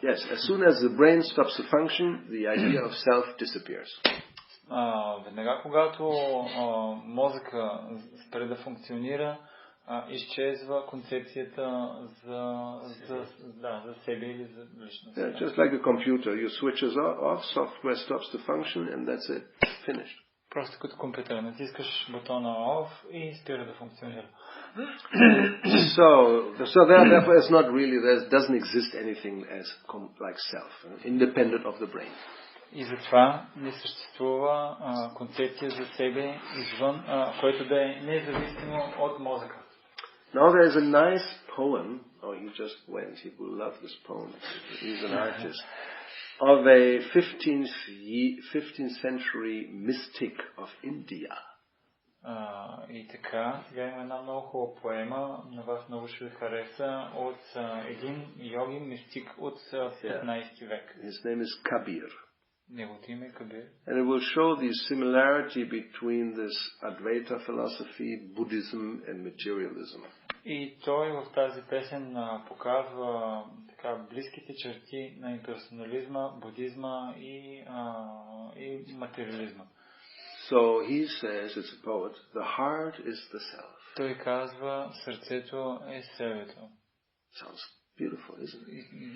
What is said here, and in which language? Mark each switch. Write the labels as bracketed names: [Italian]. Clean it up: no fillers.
[English] Yes, as soon as the brain stops to function, the idea of self disappears. [Bulgarian] Веднага когато мозъка спре да функционира, изчезва концепцията за себе или за личност. [English] Yeah, just like a computer, you switches off, software stops to function, and that's it, finished. [Bulgarian] Просто като компютър, натискаш бутона off и спира да функционира. [English] So therefore, it's not really, there doesn't exist anything as like self, independent of the brain. [Bulgarian] И затова не съществува концепция за себе извън, което да е независимо от мозъка. [English] Now there's a nice poem, he just went, he will love this poem, he's an artist, of a 15th century mystic of India. [Bulgarian] И така, сега има една много хубава поема, на вас много ще ви хареса, от един йогин мистик от 15 век. [English] His name is Kabir. [Bulgarian] Неговото име е Кабир. [English] And it will show the similarity between this Advaita philosophy, Buddhism and materialism. [Bulgarian] И той в тази песен показва така близките черти на имперсонализма, будизма и материализма. [English] So he says, it's a poet, the heart is the self. [Bulgarian] Той казва, сърцето е себето. [English] Sounds beautiful, isn't it?